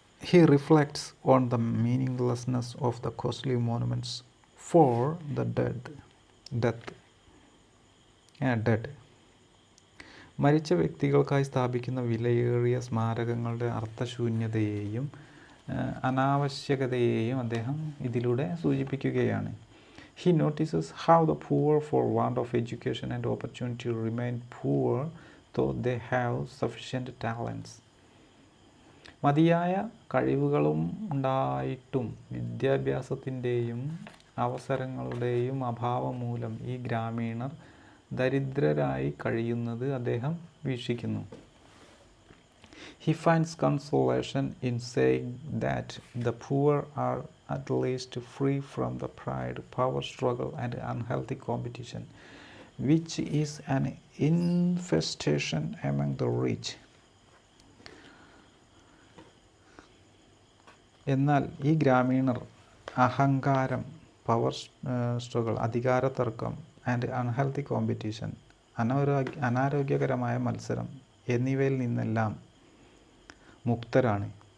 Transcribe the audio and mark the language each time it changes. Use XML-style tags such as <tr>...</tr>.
<en>He reflects on the meaninglessness of the costly monuments for the dead.</en> <ml>മരിച്ച വ്യക്തികൾക്കായി സ്ഥാപിക്കുന്ന വിലയേറിയ സ്മാരകങ്ങളുടെ അർത്ഥശൂന്യതയെയും അനാവശ്യകതയെയും അദ്ദേഹം ഇതിലൂടെ സൂചിപ്പിക്കുകയാണ്.</ml> <en>He notices how the poor for want of education and opportunity remain poor though they have sufficient talents.</en> <ml>മതിയായ കഴിവുകളും ഉണ്ടായിട്ടും വിദ്യാഭ്യാസത്തിൻ്റെയും അവസരങ്ങളുടെയും അഭാവം മൂലം ഈ ഗ്രാമീണർ ദരിദ്രരായി കഴിയുന്നത് അദ്ദേഹം വീക്ഷിക്കുന്നു.</ml> <en>He finds consolation in saying that the poor are at least free from the pride, power struggle and unhealthy competition, which is an infestation among the rich.</en> <ml>എന്നാൽ ഈ ഗ്രാമീണർ അഹങ്കാരം,</ml> <en>power struggle,</en> <ml>അധികാരതർക്കം</ml> <en>and unhealthy competition,</en> <ml>അനാരോഗ്യകരമായ മത്സരം എന്നിവയിൽ നിന്നെല്ലാം മുക്തരാണ്.</ml>